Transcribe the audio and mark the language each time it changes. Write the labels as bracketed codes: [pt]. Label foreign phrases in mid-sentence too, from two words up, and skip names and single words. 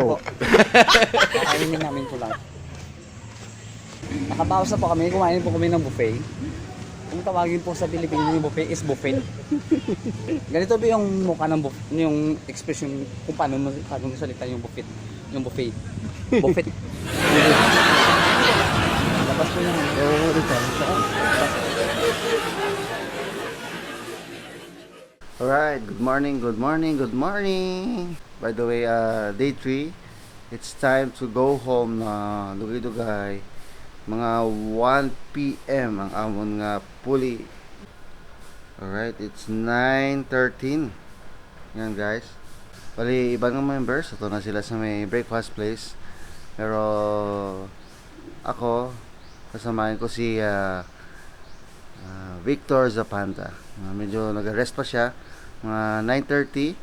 [tl] Kakainin namin po lahat. Nakabawas na po kami, kumain po kami ng buffet. Kung tawagin po sa Pilipinas yung buffet is buffet. Ganito ba yung mukha ng buffet, yung expression kung paano mo salita yung buffet. Yung buffet. Buffet. Labas po yung... [en] Alright, good morning, good morning, good morning. By the way, day 3, it's time to go home [hil] na dugay-dugay. Mga 1 PM ang amon nga puli. Alright, it's 9:13. [tl] Yan guys. Bali, iba ng members. Ito na sila sa may breakfast place. Pero ako, kasamahin ko si Victor Zapanta. Medyo nag-rest pa siya. Mga 9:30.